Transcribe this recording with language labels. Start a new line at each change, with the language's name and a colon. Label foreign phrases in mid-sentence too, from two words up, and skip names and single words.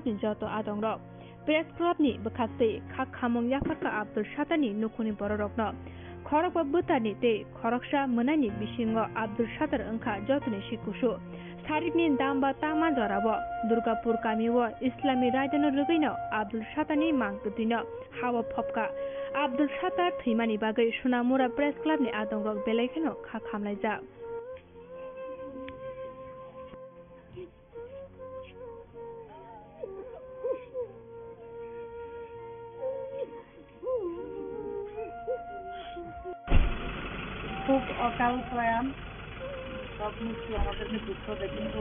Kok Borok: ni joto adongrok Press Club ni bkhakte khak khamong yafarka Abdul Shatani nukhuni bororokno khorok butani te khoroksa munani bisingo Abdul Shatar angkha jotoni sikusu Sarikni damba tama jorabo Durgapur kamiwo Islami raidano rugaino Abdul Shatani mangkuthino hawa phopka Abdul Shatar thimani bagai Sunamura Press Club ni adongrok belaikeno khak khamlaijak
Bangla: খুব অকাল প্রয়াণ, সব মৃত্যু আমাদেরকে দুঃখ দেয়, কিন্তু